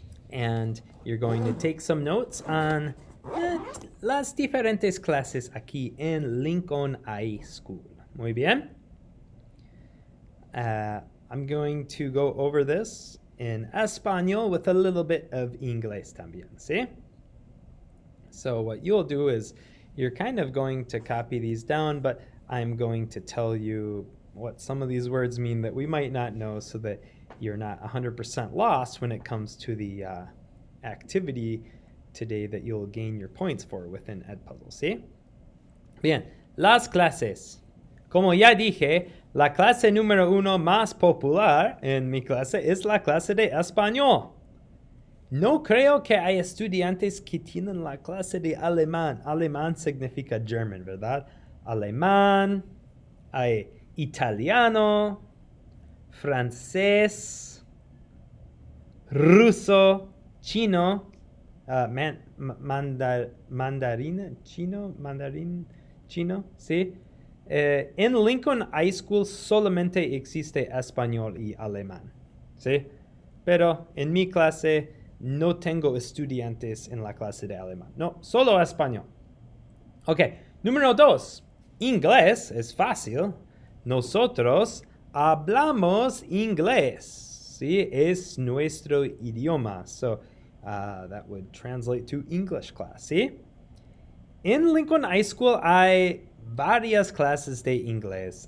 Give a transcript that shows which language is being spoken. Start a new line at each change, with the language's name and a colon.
English: And you're going to take some notes on
Spanish: las diferentes clases aquí en
English: Lincoln High School.
Spanish: Muy bien.
English: I'm going to go over this in español with a little bit of inglés
Spanish: también, ¿sí?
English: So what you'll do is you're kind of going to copy these down, but I'm going to tell you what some of these words mean that we might not know so that you're not 100% lost when it comes to the activity today that you'll gain your points for within Edpuzzle, ¿sí?
Spanish: Bien, las clases. Como ya dije, la clase número 1 más popular en mi clase es la clase de español. No creo que hay estudiantes que tienen la clase de alemán. Alemán significa German, ¿verdad? Alemán, hay italiano, francés, ruso, chino, mandarín, chino, ¿sí? En Lincoln High School solamente existe español y alemán, ¿sí? Pero en mi clase no tengo estudiantes en la clase de alemán. No, solo español. Ok, número 2. Inglés es fácil. Nosotros hablamos inglés. ¿Sí? Es nuestro idioma.
English: So that would translate to English class.
Spanish: ¿Sí? En Lincoln High School hay varias clases de inglés.